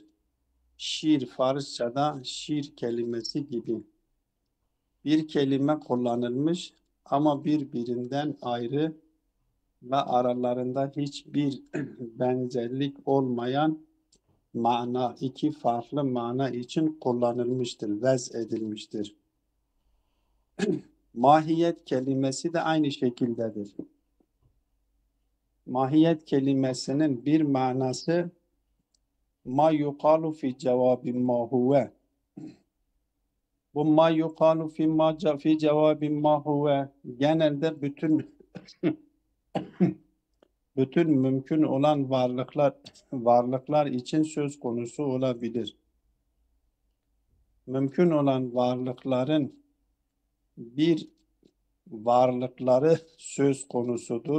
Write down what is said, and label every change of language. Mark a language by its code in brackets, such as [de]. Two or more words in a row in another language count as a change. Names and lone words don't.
[tr] Şiir, Farsçada şiir kelimesi gibi bir kelime kullanılmış ama birbirinden ayrı ve aralarında hiçbir benzerlik olmayan mana, iki farklı mana için kullanılmıştır, vez edilmiştir. Mahiyet kelimesi de aynı şekildedir. Mahiyet kelimesinin bir manası [ar] ما يقال في جواب ما هو. [tr] Bu [ar] ما يقال في جواب ما هو [tr] genelde bütün mümkün olan varlıklar için söz konusu olabilir. Mümkün olan varlıkların bir varlıkları söz konusudur.